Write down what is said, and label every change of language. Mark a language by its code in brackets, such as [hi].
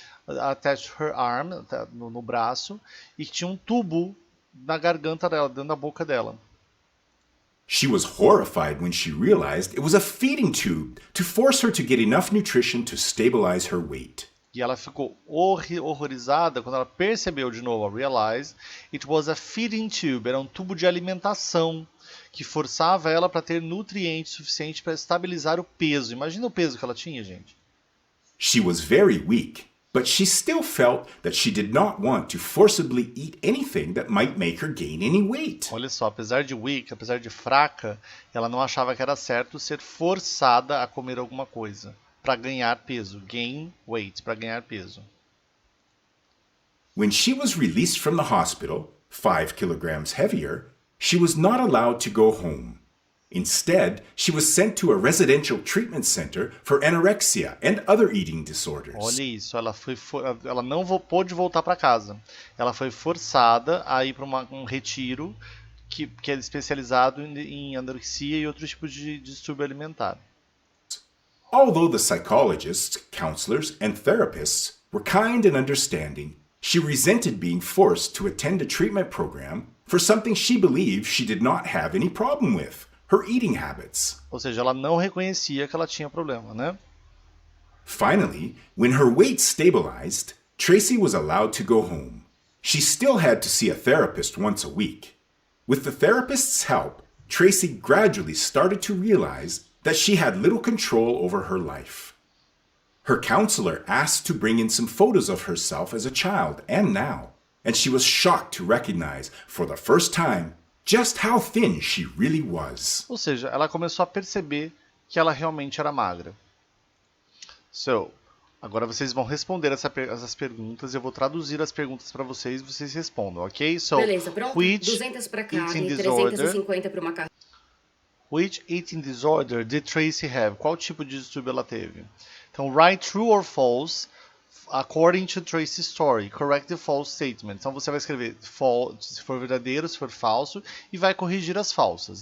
[en] Attached to her arm, [pt] no braço, e que tinha um tubo na garganta dela, dentro da boca dela. [en] She was horrified when she realized it was a feeding tube to force her to get enough nutrition to stabilize her weight. [pt] E ela ficou horrorizada quando ela percebeu de novo, [en] realized it was a feeding tube, [pt] era um tubo de alimentação que forçava ela para ter nutrientes suficientes para estabilizar o peso. Imagina o peso que ela tinha, gente. [en] She was very weak, but she still felt that she did not want to forcibly eat anything that might make her gain any weight. [pt] Olha só, apesar de weak, apesar de fraca, ela não achava que era certo ser forçada a comer alguma coisa para ganhar peso, [en] gain weight, [pt] para ganhar peso. [en] When she was released from the hospital, 5 kilograms heavier, she was not allowed to go home. Instead, she was sent to a residential treatment center for anorexia and other eating disorders. [pt] Olha isso, ela não pôde voltar para casa. Ela foi forçada a ir para um retiro que é especializado em anorexia e outros tipos de distúrbio alimentar. [en] Although the psychologists, counselors, and therapists were kind and understanding, she resented being forced to attend a treatment program for something she believed she did not have any problem with, her eating habits. [pt] Ou seja, ela não reconhecia que ela tinha problema, né? [en] Finally, when her weight stabilized, Tracy was allowed to go home. She still had to see a therapist once a week. With the therapist's help, Tracy gradually started to realize that she had little control over her life. Her counselor asked to bring in some photos of herself as a child and now, and she was shocked to recognize, for the first time, just how thin she really was. [pt] Ou seja, ela começou a perceber que ela realmente era magra. So, agora vocês vão responder essas perguntas. Eu vou traduzir as perguntas para vocês e vocês respondam, ok? [en] So, [pt] Beleza, pronto? [en] which [pt] 200 para carne, [en] eating disorder, [pt] 350 para uma carne. [en] which eating disorder did Tracy have? [pt] Qual tipo de distúrbio ela teve? [en] Então, write true or false according to Tracy's story. Correct the false statement. [pt] Então, você vai escrever se for verdadeiro, se for falso, e vai corrigir as falsas.